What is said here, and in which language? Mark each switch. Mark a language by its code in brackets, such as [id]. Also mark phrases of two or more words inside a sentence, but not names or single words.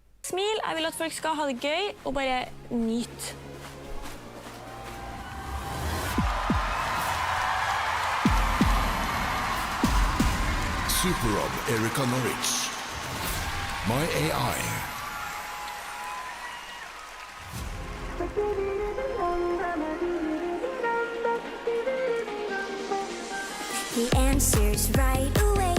[no] smile, jeg vil at folk skal ha det gøy og bare nyte. Super-Rob Erika Norwich. [en] My AI. He answers right away.